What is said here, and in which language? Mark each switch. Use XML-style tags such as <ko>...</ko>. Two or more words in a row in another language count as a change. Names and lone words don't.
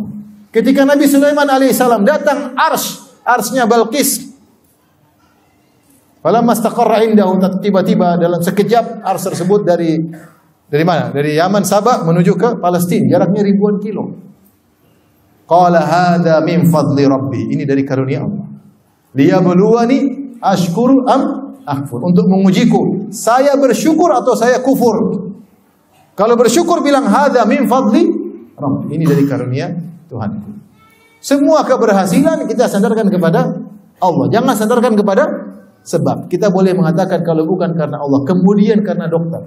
<id>Ketika Nabi Sulaiman alaihissalam datang arsnya Balqis.</id> <ar>Falamma istaqarra indahu,</ar> <id>tiba-tiba dalam sekejap ars tersebut dari mana? Dari Yaman, Sabah menuju ke Palestina, jaraknya ribuan kilo.</id> <ar>Qala hadza min fadli rabbi.</ar> <id>Ini dari karunia Allah.</id> <ar>Liyabluwani ashkuru am akfur.</ar> <id>Untuk mengujiku, saya bersyukur atau saya kufur. Kalau bersyukur bilang</id> <ar>hadza min fadli rabbi.</ar> <id>Ini dari karunia Tuhan. Semua keberhasilan kita sandarkan kepada Allah. Jangan sandarkan kepada sebab. Kita boleh mengatakan kalau bukan karena Allah, kemudian karena dokter.</id>